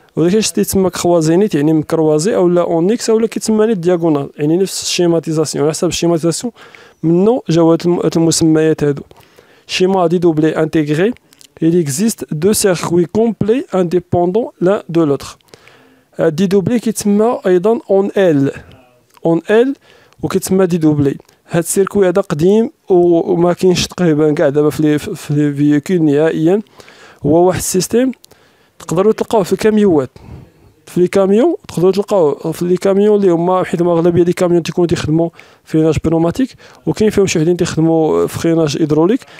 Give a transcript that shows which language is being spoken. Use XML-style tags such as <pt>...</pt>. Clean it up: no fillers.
<ar>وداكشي تيتسمى كروازينيت يعني مكروازي او لا اون اكس او لا كيتسمى لي دياغونال، يعني نفس الشيماتيزاسيون. على حسب الشيماتيزاسيون منو جاو هاد المسميات هادو.</ar> <fr>شيما دي دوبلي انتيغري il existe deux circuits complets indépendants l'un de l'autre.</fr> <ar>دي دوبلي كيتسمى ايضا اون ال وكيتسمى دي دوبلي. هاد السيركوي هذا قديم وما كاينش تقريبا كاع دابا في لي فييكول نهائيا. هو واحد السيستيم تقدروا تلقاوه في الكاميوات، في لي كاميون تقدروا تلقاوه في لي كاميون اللي هما حيت اغلبيه لي كاميون تيكونوا تيخدموا فريناج بنوماتيك، وكاين فيهم شي وحدين تيخدموا فريناج هيدروليك.</ar>